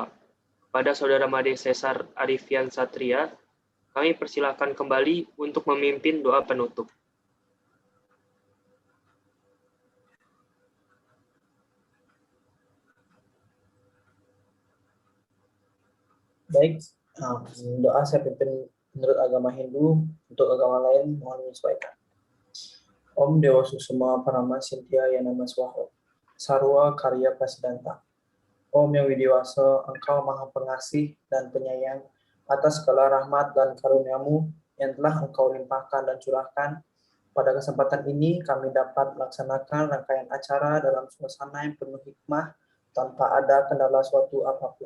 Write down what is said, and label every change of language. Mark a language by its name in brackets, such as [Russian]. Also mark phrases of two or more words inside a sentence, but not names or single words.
[Indonesian] Kepada Saudara Made Cesar Arifian Satria, kami persilakan kembali untuk memimpin doa penutup. Baik, doa saya pimpin menurut agama Hindu, untuk agama lain mohon menyesuaikan. [Sanskrit] Om Dewa Susuma Parama Sintia Yanama Swaho, Sarwa Karya Prasidanta. [Indonesian] Om yang widiwasa, Engkau Maha Pengasih dan Penyayang atas segala rahmat dan karuniamu yang telah Engkau limpahkan dan curahkan. Pada kesempatan ini kami dapat melaksanakan rangkaian acara dalam suasana yang penuh hikmah tanpa ada kendala suatu apapun.